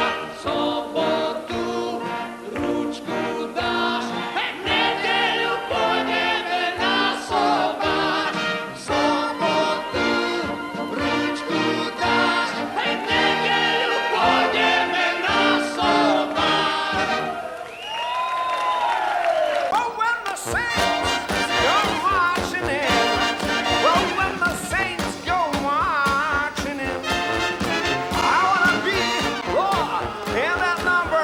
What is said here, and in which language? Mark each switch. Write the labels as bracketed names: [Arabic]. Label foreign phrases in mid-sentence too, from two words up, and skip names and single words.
[Slovak] Sobotu ručku dáš, hej, v nedeľu pôjdeme na sobáš. Sobotu ručku dáš, hej, v nedeľu pôjdeme na sobáš. [English] Oh, when the saints go marching in, oh, when the saints go marching in, I wanna be in that number.